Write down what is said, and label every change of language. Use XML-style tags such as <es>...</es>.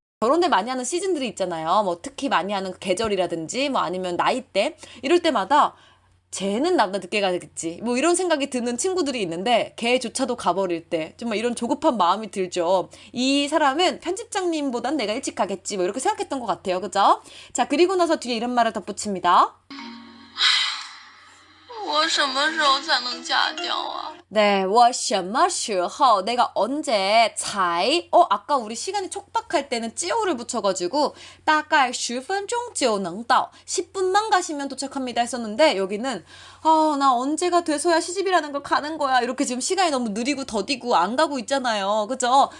<ko>결혼을 많이 하는 시즌들이 있잖아요. 뭐 특히 많이 하는 계절이라든지 뭐 아니면 나이대 이럴 때마다 쟤는 나보다 늦게 가겠지. 뭐 이런 생각이 드는 친구들이 있는데 걔조차도 가버릴 때 정말 이런 조급한 마음이 들죠. 이 사람은 편집장님보단 내가 일찍 가겠지. 뭐 이렇게 생각했던 것 같아요. 그죠? 자, 그리고 나서 뒤에 이런 말을 덧붙입니다.</ko> <zh>我什么时候才能嫁掉啊</zh> <ko>네,</ko> <zh>我什么时候</zh> <ko>내가 언제 才 아까 우리 시간이 촉박할 때는 就를 붙여가지고</ko> <zh>大概10分钟就能到</zh> <ko>10분만 가시면 도착합니다 했었는데 여기는 나 언제가 돼서야 시집이라는 걸 가는 거야. 이렇게 지금 시간이 너무 느리고 더디고 안 가고 있잖아요. 그죠?</ko>